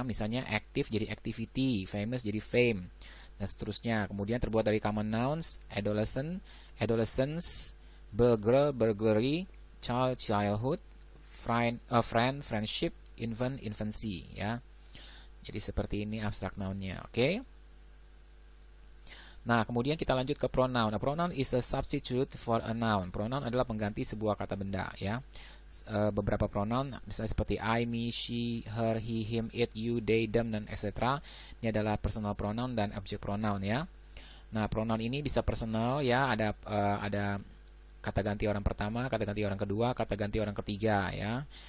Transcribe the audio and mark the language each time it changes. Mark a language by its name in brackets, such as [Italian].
[Indonesian] Misalnya active jadi activity, famous jadi fame, dan seterusnya. Kemudian terbuat dari [English] common nouns, adolescent, adolescence, burglar, burglary, child, childhood, friend, friendship, infant, infancy ya. [Indonesian] Jadi seperti ini abstract noun-nya. Oke. Nah, kemudian kita lanjut ke pronoun. [English] Nah, pronoun is a substitute for a noun. [Indonesian] Pronoun adalah pengganti sebuah kata benda ya. Beberapa pronoun misalnya seperti I, me, she, her, he, him, it, you, they, them, dan etc. Ini adalah personal pronoun dan object pronoun ya. Nah, pronoun ini bisa personal ya, ada kata ganti orang pertama, kata ganti orang kedua, kata ganti orang ketiga ya.